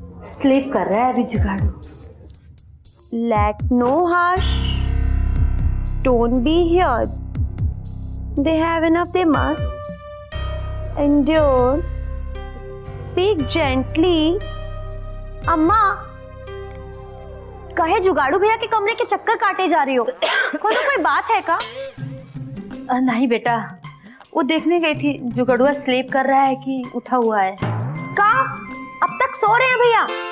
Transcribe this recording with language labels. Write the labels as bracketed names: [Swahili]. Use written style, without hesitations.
[Hindi] Sleep कर रहा है अभी जुगाड़ू। [English] Let no harsh tone be here. They have enough, they must endure. Speak gently. [Hindi] अम्मा, कहे जुगाड़ू भैया के कमरे के चक्कर काटे जा रही हो? कोई बात है का? नहीं बेटा, वो देखने गई थी जुगाड़ुआ स्लीप कर रहा है कि उठा हुआ है। का? अब तक सो रहे हैं भैया?